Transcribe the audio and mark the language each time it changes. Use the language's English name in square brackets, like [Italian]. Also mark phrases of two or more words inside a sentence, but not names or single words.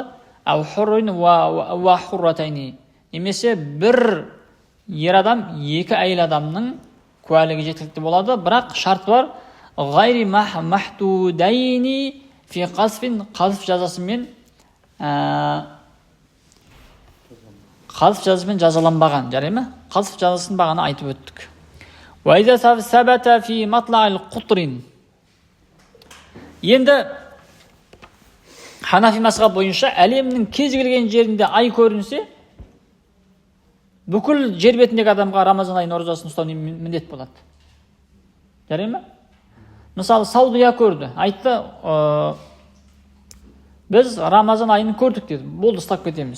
[Arabic] أو حر وحرتين, [Kazakh] немесе бір ер адам, екі әйел адамның куәлігі жеткілікті болады. Бірақ шарт бар, [Arabic] غير محدودين في قذف, [Kazakh] қазф жазасымен жазаланбаған, жарай ма? Қазф жазасын бағана айтып өттік. [Arabic] وإذا ثبت في مطلع القطر. [Kazakh] Енді Ханафи мазхабы бойынша әлемнің кез келген жерінде ай көрінсе, бүкіл жер бетіндегі адамға Рамазан айының оразасын ұстау міндет болады. Жарай ма? Мысалы, Саудия көрді, айтты, біз Рамазан айын көрдік деді, болды, ұстап кетеміз.